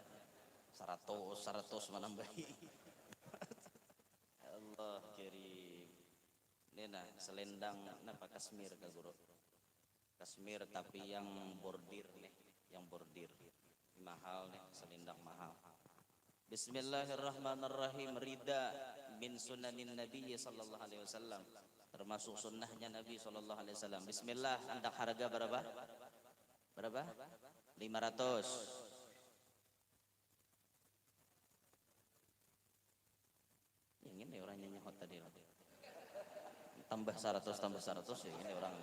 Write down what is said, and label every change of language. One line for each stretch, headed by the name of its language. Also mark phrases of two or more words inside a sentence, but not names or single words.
Indonesian: 100 menambahi. Allah kirim. Ini nah selendang napa Kashmir ka guru. Kashmir tapi yang bordir nih, yang bordir. Mahal nih, selendang mahal. Bismillahirrahmanirrahim.
Arabic: رداء من سنن النبي صلى الله عليه وسلم.
Indonesian: Termasuk sunnahnya Nabi
Arabic: صلى الله عليه وسلم.
Indonesian: Bismillah, hendak harga berapa? Berapa? 500. Yang ini orangnya nyahot tadi. Tambah 100 ya ini orangnya.